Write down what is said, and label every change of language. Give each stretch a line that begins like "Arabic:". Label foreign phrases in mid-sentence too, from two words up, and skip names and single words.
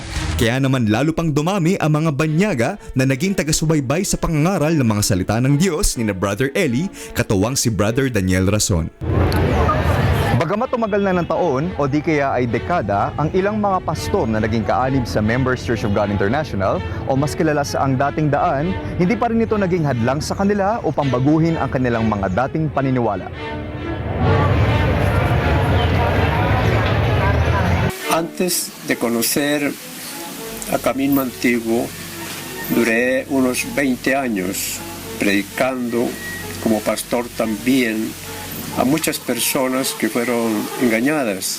Filipino: Kaya naman lalo pang dumami ang mga banyaga na naging taga-subaybay sa pangangaral ng mga salita ng Diyos ni na Brother Eli, katuwang si Brother Daniel Rason. Bagamat tumagal na ng taon o di kaya ay dekada, ang ilang mga pastor na naging kaanib sa Members Church of God International o mas kilala sa Ang Dating Daan, hindi pa rin ito naging hadlang sa kanila upang baguhin ang kanilang mga dating paniniwala.
Spanish: Antes de conocer a Camino Antiguo, duré unos 20 años predicando como pastor también a muchas personas que fueron engañadas.